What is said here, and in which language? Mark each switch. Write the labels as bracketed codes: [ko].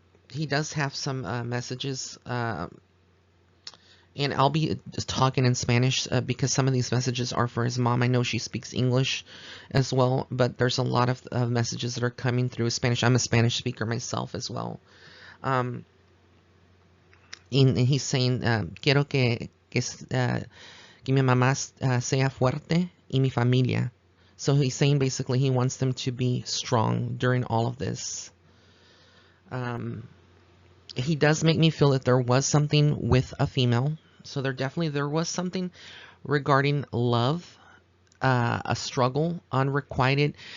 [en] He does have some messages, and I'll be talking in Spanish because some of these messages are for his mom. I know she speaks English as well, but there's a lot of messages that are coming through Spanish. I'm a Spanish speaker myself as well. And he's saying, [es] quiero que mi mamá sea fuerte y mi familia. [en] So he's saying basically he wants them to be strong during all of this. He does make me feel that there was something with a female. So there was something regarding love, a struggle, unrequited.